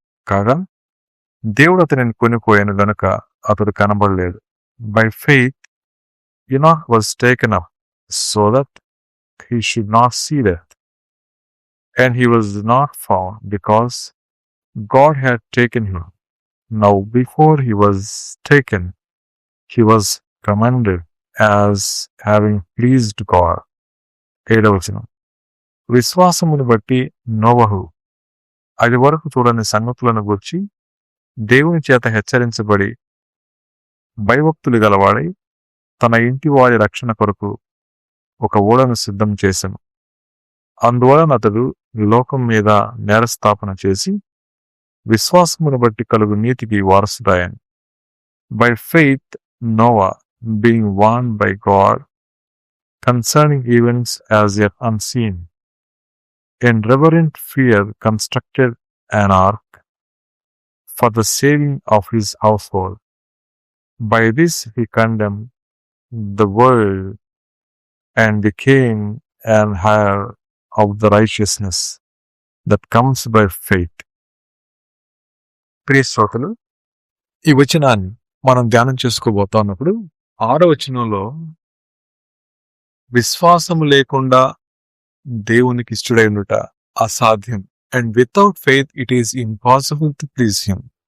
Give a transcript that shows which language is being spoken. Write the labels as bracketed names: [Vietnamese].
[Telugu] కాగా దేవుడు అతనిని కొనిపోయాను గనుక అతడు కనబడలేదు. [English] By faith Enoch was taken up so that he should not see death, and he was not found because God had taken him. Now before he was taken, he was commended as having pleased God. [Telugu] 7వ వచనం. విశ్వాసమును బట్టి నోవహు అది వరకు చూడని సంగతులను గూర్చి దేవుని చేత హెచ్చరించబడి భయభక్తులు గలవాడై తన ఇంటి వారి రక్షణ కొరకు ఒక ఓడను సిద్ధం చేసెను. అందువలన అతడు లోకం మీద నేరస్థాపన చేసి విశ్వాసమును బట్టి కలుగు నీతికి వారసుడాయను. [English] By faith Noah being warned by God concerning events as yet unseen, in reverent fear constructed an ark for the saving of his household. By this he condemned the world and became an heir of the righteousness that comes by faith. [Telugu] ప్రియ శ్రోతలు, ఈ వచనాన్ని మనం ధ్యానం చేసుకోబోతున్నప్పుడు 6వ వచనంలో విశ్వాసము లేకుండా దేవునికి ఇష్టడై ఉండుట అసాధ్యం, [English] And without faith it is impossible to please him.